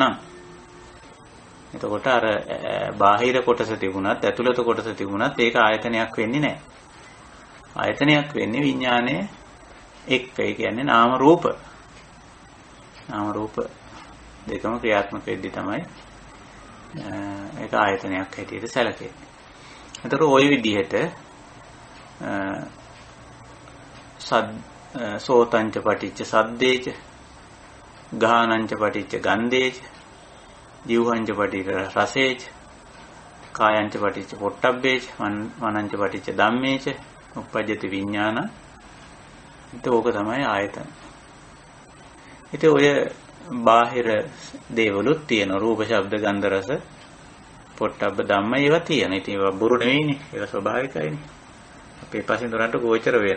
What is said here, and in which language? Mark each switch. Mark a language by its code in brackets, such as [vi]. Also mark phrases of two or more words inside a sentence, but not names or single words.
[si] එතකොට අර බාහිර කොටස තිබුණත් ඇතුළත කොටස තිබුණත් ඒක ආයතනයක් වෙන්නේ නැහැ. ආයතනයක් වෙන්නේ විඥානයේ එක්ක. ඒ කියන්නේ නාම රූප. නාම රූප දෙකම ක්‍රියාත්මක වෙද්දී තමයි ඒක ආයතනයක් හැටියට සැලකෙන්නේ. [pi] ඒතර ওই විදිහට සෝතංච පටිච්ච සද්දේච ගානංච පටිච්ච ගන්ධේච ජීවංච පටිච්ච රසේච කායංච පටිච්ච පොට්ටබ්බේච මනංච පටිච්ච ධම්මේච උප්පජ්ජති විඥාන. [si] ඒක තමයි ආයතන. ඉතින් ඔය බාහිර දේවලුත් තියෙන රූප ශබ්ද ගන්ධ රස පොට්ටබ්බ ධම්ම ඒවා තියෙන. ඉතින් ඒවා බොරු නෙවෙයිනේ. ඒක ස්වභාවිකයිනේ. අපේ පසින්දුරන්ට ගෝචර වෙනවා.